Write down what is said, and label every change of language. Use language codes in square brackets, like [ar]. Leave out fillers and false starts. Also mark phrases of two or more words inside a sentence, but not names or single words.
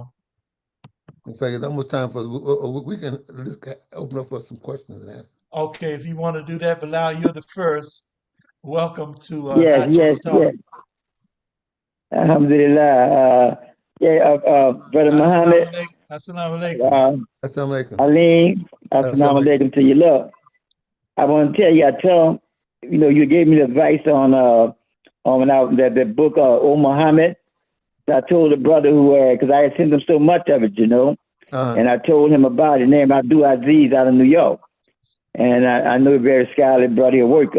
[en] In fact, it's almost time for we can just open up for some questions and answers. Okay, if you want to do that, Bilal, you're the first. Welcome to Yes, Not yes, Just Talk. yes. Alhamdulillah. Brother Assalamu Muhammad, [ar] alaikum. Assalamu alaikum. Assalamu alaikum. [en] Aleen, Assalamu assalamu alaikum. alaikum to you. Look, I want to tell you, you gave me the advice on that book, Muhammad. I told the brother because I had sent him so much of it, and I told him about it. Name Abdul Aziz out of New York. And I know a very scholarly brother, a worker.